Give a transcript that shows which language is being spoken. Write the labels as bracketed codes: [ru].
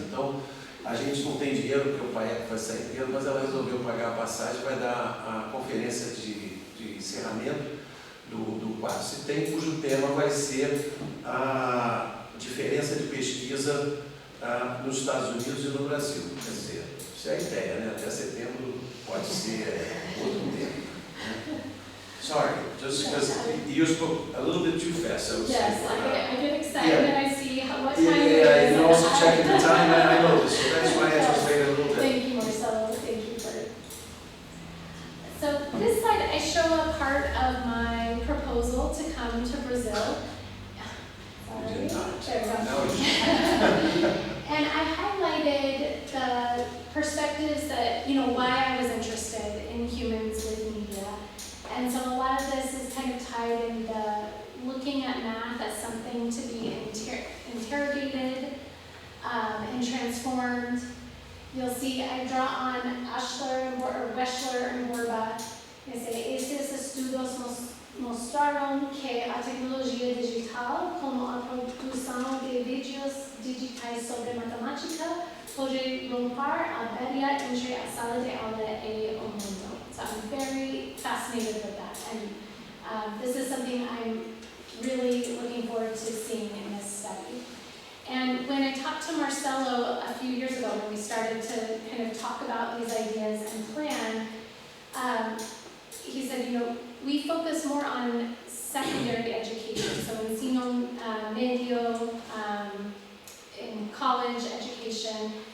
[pt] Então a gente não tem dinheiro, porque o pai é que vai sair inteiro, mas ela resolveu pagar a passagem, vai dar a conferência de encerramento do quarto se tem, cujo tema vai ser a diferença de pesquisa nos Estados Unidos e no Brasil. Quer dizer, isso é a ideia, né? Até setembro pode ser outro tema. Né? [en] Sorry, just because you spoke a little bit too fast. So Yes, I get excited yeah. and I see what time Yeah, it is. and also checking the time, and I know this, so that's why I just waited a little bit. Thank you, Marcelo. Thank you for. So this slide, I show a part of my proposal to come to Brazil. Sorry. You did not. There we go. No, you And I highlighted the perspectives that, why I was interested in humans with media. And so a lot of this is kind of tied into looking at math as something to be interrogated and transformed. You'll see I draw on Wechsler and Borba. [pt] Esses estudos mostraram que a tecnologia digital, como a produção de vídeos digitais sobre matemática, pode romper a barreira entre a sala de aula e o mundo. [en] So I'm very fascinated with that, and this is something I'm really looking forward to seeing in this study. And when I talked to Marcelo a few years ago, when we started to kind of talk about these ideas and plan, he said, we focus more on secondary education, so ensino medio, in college education.